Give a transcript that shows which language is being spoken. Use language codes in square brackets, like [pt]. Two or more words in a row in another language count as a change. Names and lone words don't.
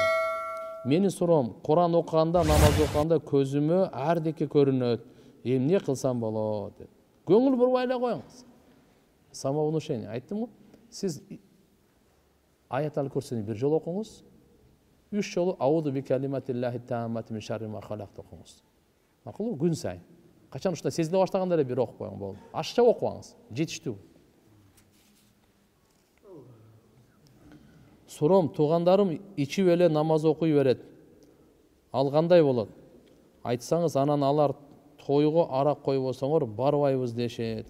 [ky] Менин суроом, Куран окуганда, намаз окуганда көзүмө ардеке көрүнөт. Эмне кылсам болот деп. Көңүл бурбай эле коюңуз. Самовнушение айттым го. Сиз Аятал Курсини бир жолу окуңуз. 3 жолу [ar] أعوذ بكلمات الله التامات من شر ما خلق [ky] окуңуз. Макулбу? Күн сайын. Качан ушундай сезиле баштаганда эле бир окуп коюң болду. Ашыкча окуңуз. Жетиштүү. Суром, туугандарым ичип эле намаз окуй берет. Ал кандай болот? Айтсаңыз, анан алар тойго арак койбосоңор барбайбыз дешет.